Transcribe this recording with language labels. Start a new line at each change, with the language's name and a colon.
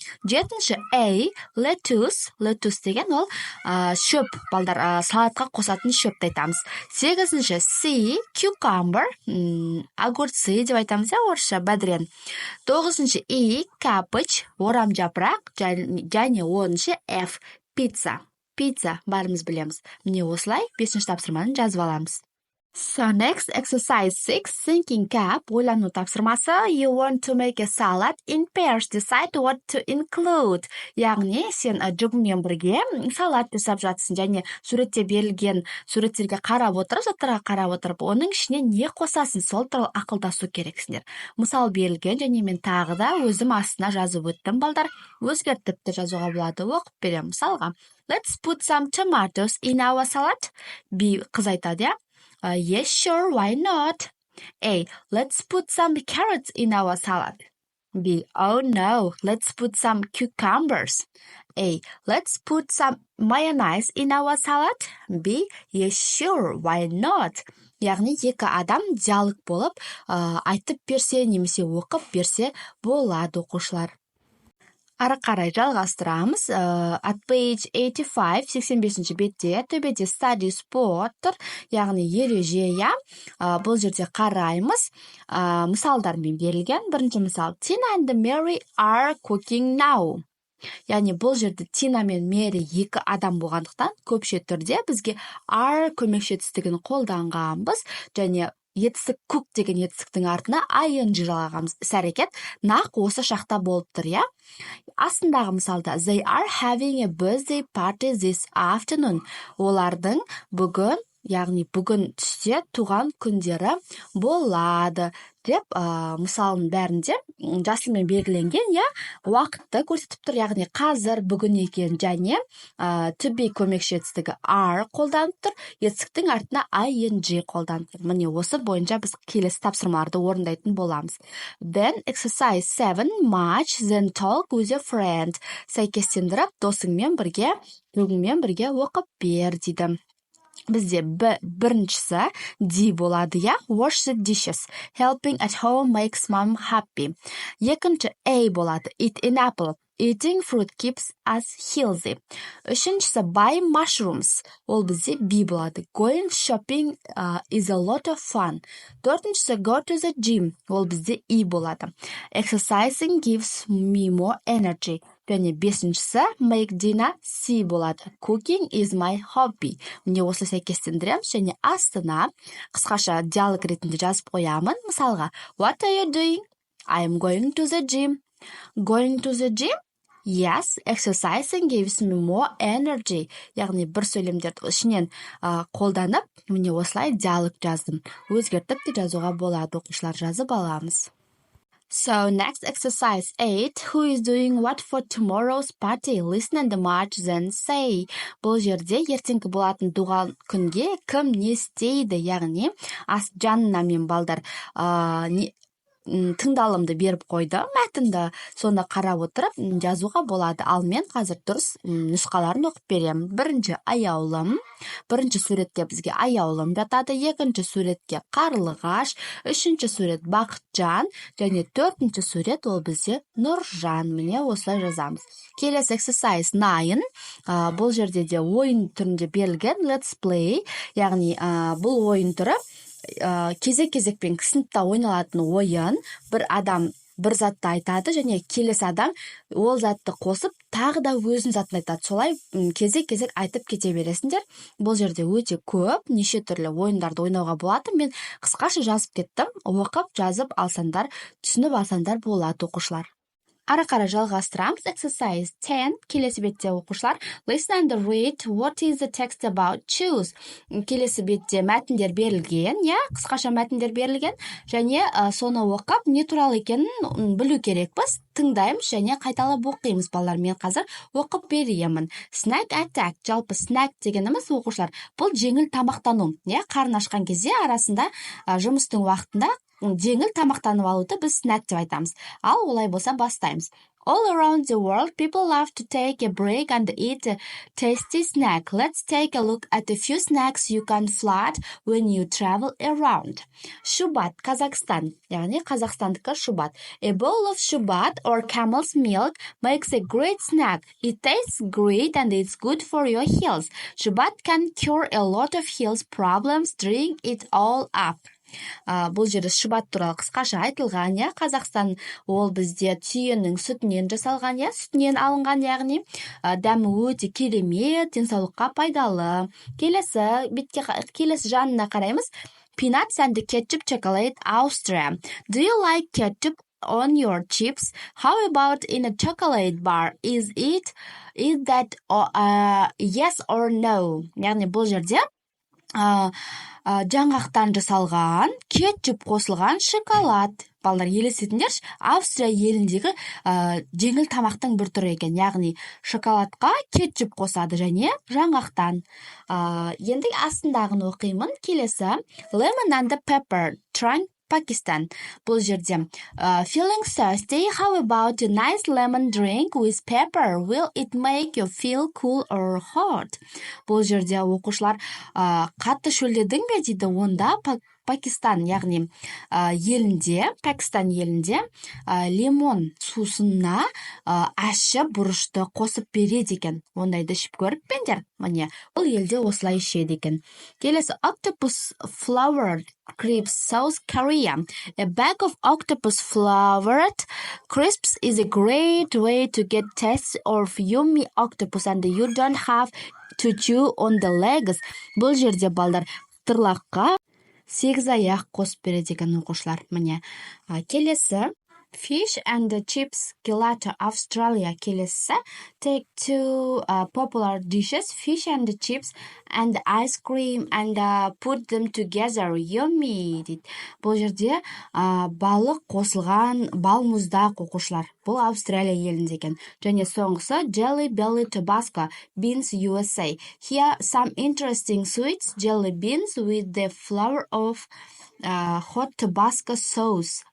Kazakh: Жетінші A lettuce деген ол шөп, балдар, салатқа қосатын шөпті айтамыз. Сегізінші C cucumber, огурцы деп айтамыз, орысша бәдірен. Тоғызыншы E cabbage, орам жапырақ, және оныншы F pizza, барымыз білеміз. Міне осылай 5-ші тапсырманы жазып аламыз.
English: So next, exercise 6, thinking cap,
Kazakh: ойлану тапсырмасы.
English: You want to make a salad in pairs, decide what to include.
Kazakh: Яғни, сен жұбымен бірге салат жасап жатсың, және суретте берілген суреттерге қарап отырып, заттарға қарап отырып, оның ішіне не қосасың, сол туралы ақылдасу керексіңдер. Мысал берілген, және мен тағы да өзім астына жазып өттім, балдар. Өзгертіп те жазуға болады, оқып берем. Мысалға,
English: let's put some tomatoes in our salad.
Kazakh: B қыз айтады,
English: yes, sure, why not? A, let's put some carrots in our salad. B, oh no, let's put some cucumbers. A, let's put some mayonnaise in our salad. B, yes, sure, why not?
Kazakh: Яғни екі адам диалог болып, айтып берсе, немесе оқып берсе болады, оқушылар. Ары қарай жалғастырамыз.
English: At page 85,
Kazakh: 85-ші бетте, төбеде study spot тұр, яғни ереже. Бұл жерде қараймыз. Мысалдармен берілген. Бірінші мысал,
English: Tina and Mary are cooking now.
Kazakh: Яғни бұл жерде Тина мен Мери екі адам болғандықтан көпше түрде бізге are көмекші етістігін қолданғанбыз, және етістік cook деген етістіктің артына ing жалғағанбыз. Іс-әрекет нақ осы шақта болып тұр, Астындағы мысалда,
English: they are having a birthday party this afternoon.
Kazakh: Олардың бүгін, яғни бүгін түсте туған күндері болады деп, мысалын бәрінде жасылмен белгіленген, уақытты көрсетіп тұр, яғни қазір бүгін екен, және to be көмекші етістігі are қолданып тұр, етістіктің артына ing қолданып тұр. Міне осы бойынша біз келесі тапсырмаларды орындайтын боламыз.
English: Then exercise 7, match, then talk with a friend.
Kazakh: Сәйкестендіріп, досыңмен бірге, бүгінмен бірге оқып бер дейді. Бізде біріншісі D болады,
English: wash the dishes, helping at home makes mom happy.
Kazakh: Екінші A болады,
English: eat an apple, eating fruit keeps us healthy.
Kazakh: Үшіншісі
English: buy mushrooms,
Kazakh: ол бізде B болады,
English: going shopping is a lot of fun.
Kazakh: Төртіншісі
English: go to the gym,
Kazakh: ол бізде E болады,
English: exercising gives me more energy.
Kazakh: Және бесіншісі
English: make dinner
Kazakh: C болады,
English: cooking is my hobby.
Kazakh: Міне осы сәйкестендіреміз, және астына қысқаша диалог ретінде жазып қоямын. Мысалға,
English: what are you doing? I am going to the gym. Going to the gym? Yes, exercising gives me more energy.
Kazakh: Яғни бір сөйлемдерді ішінен қолданып, міне осылай диалог жаздым. Өзгертіп те жазуға болады, оқушылар жазып аламыз.
English: So next exercise 8, who is doing what for tomorrow's party? Listen and match, then say.
Kazakh: Бұл жерде ертеңгі болатын туған күнге кім не істейді, яғни жанына мен балдар тыңдалымды беріп қойды, мәтінді соны қарап отырып жазуға болады. Ал мен қазір дұрыс нұсқаларын оқып беремін. Бірінші аяулым, бірінші суретке бізге аяулым жатады, екінші суретке қарлығаш, үшінші сурет бақытжан, және төртінші сурет ол бізде Нұржан. Міне осылай жазамыз. Келесі exercise 9, бұл жерде де ойын түрінде берілген,
English: let's play,
Kazakh: яғни бұл ойын түрі кезек-кезекпен сыныпта ойналатын ойын. Бір адам бір затты айтады, және келесі адам ол затты қосып, тағы да өзін затын айтады. Солай кезек-кезек айтып кете бересіңдер. Бұл жерде өте көп, неше түрлі ойындарды ойнауға болады. Мен қысқаша жазып кеттім. Оқып, жазып алсандар, түсініп алсандар болады, оқушылар. Ары қарай жалғастырамыз.
English: Exercise 10,
Kazakh: келесі бетте оқушылар.
English: Listen and read what is the text about. Choose.
Kazakh: Келесі бетте мәтіндер берілген, қысқаша мәтіндер берілген, және соны оқып, не туралы екенін білу керекпіз. Тыңдаймыз және қайталап оқимыз, балалар. Мен қазір оқып беремін.
English: Snack attack.
Kazakh: Жалпы snack дегеніміз, оқушылар, бұл жеңіл тамақтану. Қарын ашқан кезде арасында жұмыстың уақытында жеңіл тамақтанып алуды біз snack деп айтамыз. Ал олай болса бастаймыз.
English: All around the world, people love to take a break and eat a tasty snack. Let's take a look at a few snacks you can flood when you travel around. Shubat, Kazakhstan.
Kazakh: Yani Kazakhstandiki shubat.
English: A bowl of shubat or camel's milk makes a great snack. It tastes great and it's good for your health. Shubat can cure a lot of health problems. Drink it all up.
Kazakh: Бұл жерде шұбат туралы қысқаша айтылған, иә. Қазақстан ол бізде түйенің сүтінен жасалған, иә, сүтінен алынған, яғни дәмі өте керемет, денсаулыққа пайдалы. Келесі жанына қараймыз.
English: Peanuts and ketchup chocolate, Austria. Do you like ketchup on your chips? How about in a chocolate bar? Is that yes or no?
Kazakh: Яғни бұл жерде жаңғақтан жасалған, кетчуп қосылған шоколад. Балдар, елестетіңдерші, Австрия еліндегі жеңіл тамақтың бір түрі екен. Яғни шоколадқа кетчуп қосады және жаңғақтан. Енді астындағын оқимын. Келесі
English: lemon and pepper, Trang, Pakistan.
Kazakh: Бұл жерде
English: feeling thirsty? How about a nice lemon drink with pepper? Will it make you feel cool or hot?
Kazakh: Бұл жерде оқушылар қатты шөлдедің бе дейді. Онда Пакистан, яғни Пәкістан елінде лимон сусынына ащы бұрышты қосып береді екен. Ондайды ішіп көріп пендер? Міне, бұл елде осылай ішеді екен. Келесі
English: octopus flavored crisps, South Korea. A bag of octopus flavored crisps is a great way to get taste of yummy octopus and you don't have to chew on the legs.
Kazakh: Бұл жерде балдар тырлаққа 8 аяқ қосып береді екен оқушылар. Міне, келесі
English: fish and chips gelato, Australia.
Kazakh: Келесі
English: take two popular dishes, fish and chips and ice cream and put them together. Yummy
Kazakh: дейді. Бұл жерде балық қосылған балмұздақ оқушылар. Бұл Австралия елінде екен.
English: Және соңғысы Jelly Belly Tabasco beans, USA. Here some interesting sweets, jelly beans with the flavor of hot Tabasco sauce.